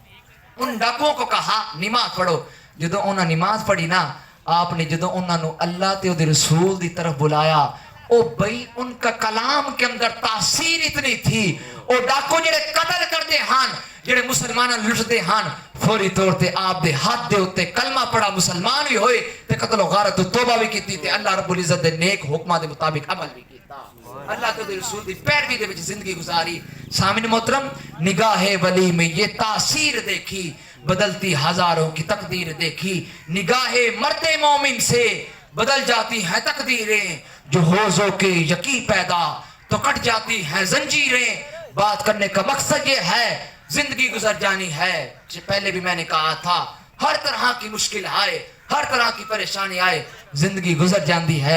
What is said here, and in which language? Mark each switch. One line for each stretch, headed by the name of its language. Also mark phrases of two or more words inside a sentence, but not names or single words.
Urdu: ان ڈاکوؤں کو کہا نماز پڑھو
Punjabi: جدو انہاں نماز پڑھی نا آپ نے جدو انہاں نو اللہ تے دے رسول دی طرف بلایا او بھئی
Urdu: ان کا کلام کے اندر تاثیر اتنی تھی
Punjabi: او ڈاکو جڑے قتل کر دے ہاں جڑے مسلماناں لٹ دے ہاں فوری طور تے آپ دے ہاتھ دے ہوتے کلمہ پڑھا مسلمان بھی ہوئے تے قتل و غارت و توبہ بھی کیتی تے اللہ
Arabic: رب العزت
Punjabi: دے نیک حکمہ دے مطابق عمل بھی کیتا اللہ کے رسول دی پیروی دے وچ
Urdu: زندگی گزاری سامنے محترم نگاہ ولی میں یہ تاثیر دیکھی بدلتی ہزاروں کی تقدیر دیکھی نگاہ مرد مومن سے بدل جاتی ہیں تقدیریں جو حوضوں کے یقین پیدا تو کٹ جاتی ہیں زنجیریں بات کرنے کا مقصد یہ ہے زندگی گزر جانی ہے پہلے بھی میں نے کہا تھا ہر طرح کی مشکل آئے ہر طرح کی پریشانی آئے
Punjabi: زندگی گزر جاندی ہے